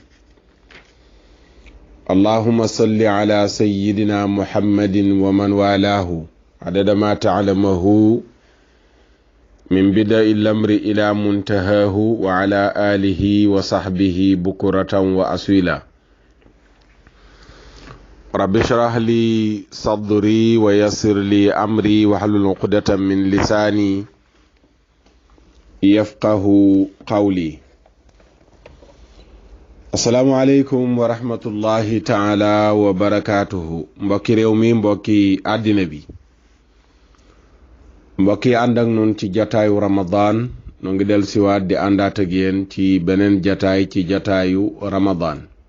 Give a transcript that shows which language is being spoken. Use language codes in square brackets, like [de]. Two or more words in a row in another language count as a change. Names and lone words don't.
[ar] اللهم صل على سيدنا محمد ومن والاه عدد ما تعلمه من بدء الأمر إلى منتهاه وعلى آله وصحبه بكرة وأصيلا. رب اشرح لي صدري ويسر لي أمري واحلل عقدة من لساني يفقه قولي. السلام عليكم ورحمة الله تعالى وبركاته. [wo] mbokki réew mi, mbokki àddina bi, mbokki ànd ak nun ci jataayu ramadan. nu ngi del siwaat di àndaat ak yéen ci beneen jataay ci jataayu ramadan.